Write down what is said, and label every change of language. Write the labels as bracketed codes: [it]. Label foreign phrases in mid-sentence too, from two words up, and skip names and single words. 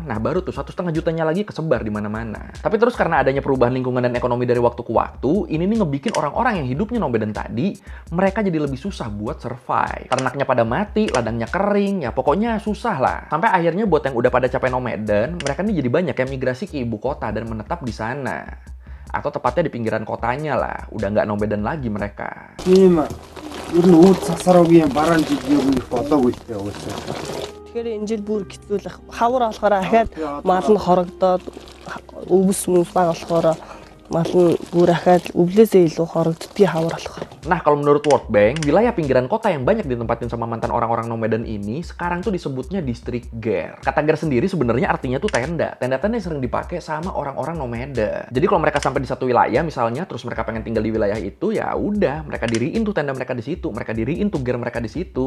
[id] Nah baru tuh 1,5 jutanya lagi kesebar di mana-mana. Tapi terus karena adanya perubahan lingkungan dan ekonomi dari waktu ke waktu, ini nih ngebikin orang-orang yang hidupnya nomaden tadi, mereka jadi lebih susah buat survive. Ternaknya pada mati, ladangnya kering, ya pokoknya susah lah. Sampai akhirnya buat yang udah pada capek nomaden, mereka nih jadi banyak yang migrasi ke ibu kota dan menetap di sana. Atau tepatnya di pinggiran kotanya lah, udah nggak nomaden lagi mereka. [mn] Тэгэхээр энэ жил бүр хэцүүлэх хавар болохоор ахаад мал нь хорогдоод өвс мөс баг болохоор мал нь бүр ахаад өвлөөсөө илүү хорогддгийн хавар болохоор. [id] Nah, kalau menurut [en] World Bank, [id] wilayah pinggiran kota yang banyak ditempatin sama mantan orang-orang nomaden ini sekarang tuh disebutnya distrik Ger. Kata Ger sendiri sebenarnya artinya tuh tenda. Tenda-tenda yang sering dipakai sama orang-orang nomaden. Jadi kalau mereka sampai di satu wilayah misalnya, terus mereka pengen tinggal di wilayah itu, ya udah, mereka diriin tuh tenda mereka di situ, mereka diriin tuh Ger mereka di situ.